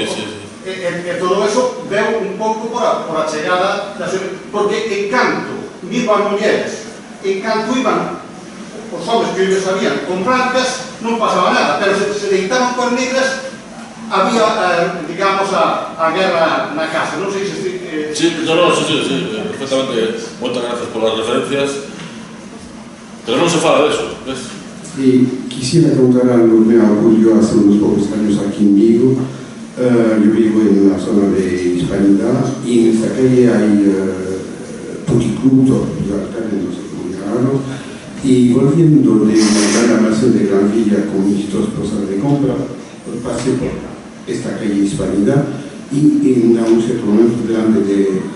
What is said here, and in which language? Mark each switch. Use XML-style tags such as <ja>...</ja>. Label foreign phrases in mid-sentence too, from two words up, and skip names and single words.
<gl>e todo eso veu un pouco por a chegada, porque en canto iban mulleres, en canto iban os homens que</gl> <es>ellos sabían</es> <gl>con blancas, non pasaba nada, pero se deitaban con negras, había, digamos, a guerra na casa, non sei se... Sí, perfectamente, moitas gracias polas referencias, pero non se fala de eso, ves?</gl> <es>Y quisiera contar algo que me ocurrió hace unos pocos años aquí en Vigo. Yo vivo en la zona de Hispanidad y en esta calle hay puticlub, no sé cómo llamarlo, y volviendo de una almacén de Gran Villa con mis dos cosas de compra, pasé por esta calle Hispanidad y en un cierto momento delante de</es>